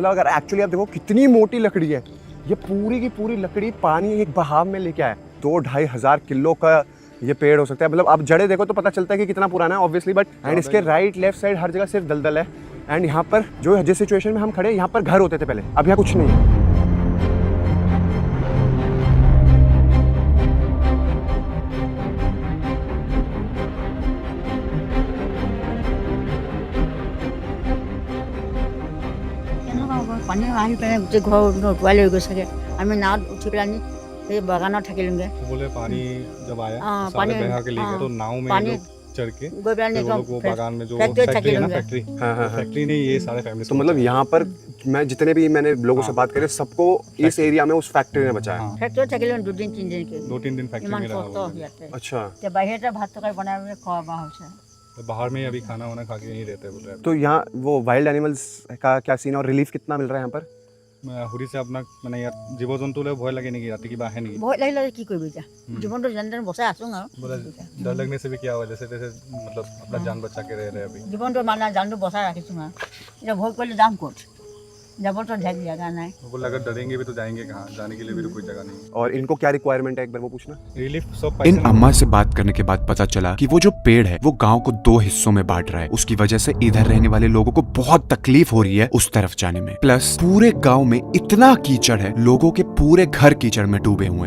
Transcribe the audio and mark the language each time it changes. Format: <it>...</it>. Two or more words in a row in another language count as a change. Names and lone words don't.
<hi>मतलब अगर एक्चुअली आप देखो कितनी मोटी लकड़ी है, ये पूरी की पूरी लकड़ी पानी एक बहाव में लेके आया। 2-2.5 हज़ार किलो का ये पेड़ हो सकता है। मतलब आप जड़े देखो तो पता चलता है कि कितना पुराना है ऑब्वियसली,</hi> <en>but and</en> <hi>इसके राइट लेफ्ट साइड हर जगह सिर्फ दलदल है। एंड यहाँ पर जो जिस सिचुएशन में हम खड़े हैं, यहाँ पर घर होते थे पहले, अब यहाँ कुछ नहीं है।</hi> <as>পানী আহি পেলাই গোটেই ঘৰ উটুৱাই লৈ গৈছেগৈ। আমি নাৱত উঠি পেলাই সেই বাগানত থাকিলোঁগৈ।</as> <hi>बोले पानी जब आया हाँ, सारे पानी- बहा के ले गए, हाँ, तो नाव में पानी- लोग चढ़ के</hi> <as>গৈ পেলাই</as> <hi>फिर वो लोग वो बागान में जो फैक्ट्री फैक्ट्री है ना, थकी फैक्ट्री हाँ, हाँ, हाँ। फैक्ट्री ने ये सारे फैमिली तो मतलब यहाँ पर मैं जितने भी मैंने लोगों से बात करी, सबको इस एरिया में उस फैक्ट्री ने बचाया। हाँ,</hi> <as>ফেক্টৰীত থাকিলোঁ 2-3 দিনকৈ।</as> <hi>2-3 दिन फैक्ट्री</hi> <as>ইমান</as> <hi>में रहा</hi> <as>কষ্ট</as> <hi>हुआ।</hi> <as>ইয়াতে।</as> <hi>अच्छा,</hi> <as>এতিয়া বাহিৰতে भात তৰকাৰী বনাই বনাই খোৱা বোৱা হৈছে।</as> <hi>तो बाहर में ही अभी खाना वाना खा के यहीं रहते हैं बोल रहे हैं। तो यहाँ वो</hi> <en>wild animals</en> <hi>का क्या सीन है और रिलीफ कितना मिल रहा है यहाँ पर? हुरी से अपना</hi> <as>মানে ইয়াত জীৱ জন্তুলৈ ভয় লাগে নেকি, ৰাতি কিবা আহে নেকি? ভয় লাগিলে কি কৰিবি এতিয়া, জীৱনটো যেনে তেনে বচাই আছোঁ আৰু।</as> <hi>बोला डर लगने से भी क्या हुआ, जैसे तैसे मतलब अपना जान बचा के रह रहे हैं अभी।</hi> <as>জীৱনটো মানে জানটো বচাই ৰাখিছোঁ আৰু। এতিয়া ভয় কৰিলে যাম ক'ত, যাবতো জেগা নাই।</as> <hi>बोला अगर डरेंगे भी तो जाएंगे कहाँ, जाने के लिए भी तो कोई जगह नहीं। और इनको क्या रिक्वायरमेंट है एक बार वो पूछना। रिलीफ सब इन अम्मा से बात करने के बाद पता चला कि वो जो पेड़ है वो गांव को 2 हिस्सों में बांट रहा है। उसकी वजह से इधर रहने वाले लोगों को बहुत तकलीफ हो रही है उस तरफ जाने में। प्लस पूरे गांव में इतना कीचड़ है, लोगों के पूरे घर कीचड़ में डूबे हुए हैं।</hi>